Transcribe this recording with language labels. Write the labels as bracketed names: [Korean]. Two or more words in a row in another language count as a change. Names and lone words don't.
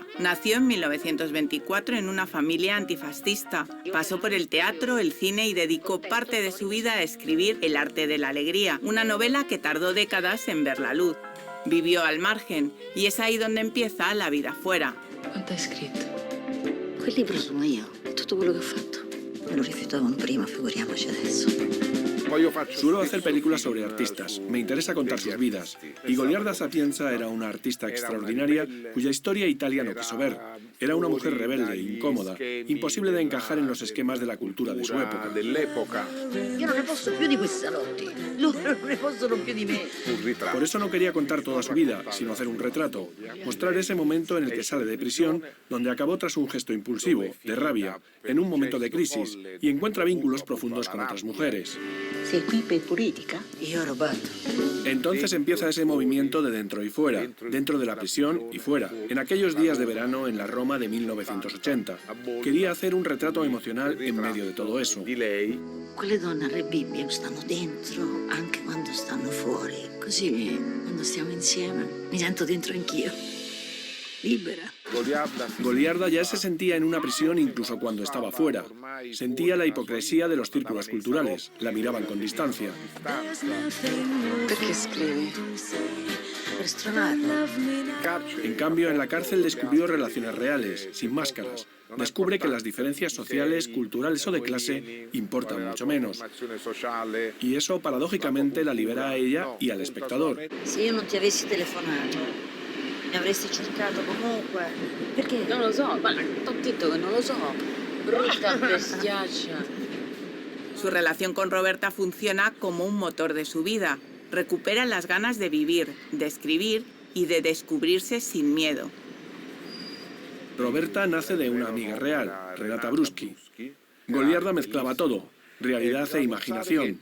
[Spanish] Nació en 1924 en una familia antifascista. Pasó por el teatro, el cine y dedicó parte de su vida a escribir El arte de la alegría, una novela que tardó décadas en ver la luz. Vivió al margen y es ahí donde empieza la vida fuera. ¿Cuánto has escrito? [Italian] Quel libro sono io. Tutto quello che ho fatto. Me lo rifiutavano prima, figuriamoci adesso. [Spanish] Suelo hacer películas sobre artistas, me interesa contar sus vidas. Y Goliarda Sapienza era una artista extraordinaria cuya historia Italia no quiso ver. Era una mujer rebelde, incómoda, imposible de encajar en los esquemas de la cultura de su época. [Italian] Io non ne posso più di questi salotti. Loro non ne possono più di me. [Spanish] Por eso no quería contar toda su vida, sino hacer un retrato. Mostrar ese momento en el que sale de prisión, donde acabó tras un gesto impulsivo, de rabia, en un momento de crisis, y encuentra vínculos profundos con otras mujeres. [Italian] Sei qui per politica? Io ho rubato. [Spanish] Entonces empieza ese movimiento de dentro y fuera, dentro de la prisión y fuera, en aquellos días de verano en la Roma de 1980. Quería hacer un retrato emocional en medio de todo eso. [Italian] Quelle donne a Re Bibbia stanno dentro anche quando stanno fuori. Così, quando stiamo insieme, mi sento dentro anch'io. Libera. [Spanish] Goliarda ya se sentía en una prisión incluso cuando estaba fuera. Sentía la hipocresía de los círculos culturales, la miraban con distancia. [Italian] Perché scrivi? Per stronarlo. [Spanish] En cambio, en la cárcel descubrió relaciones reales, sin máscaras. Descubre que las diferencias sociales, culturales o de clase importan mucho menos. Y eso, paradójicamente, la libera a ella y al espectador. [Italian] Se io non ti avessi telefonato, mi avresti cercato comunque. Perché? Non lo so, ma t'ho detto che non lo so. Brutta bestiaccia. [Spanish] Su relación con Roberta funciona como un motor de su vida. Recupera las ganas de vivir, de escribir y de descubrirse sin miedo. Roberta nace de una amiga real, Renata Bruschi. Goliarda mezclaba todo, realidad e imaginación.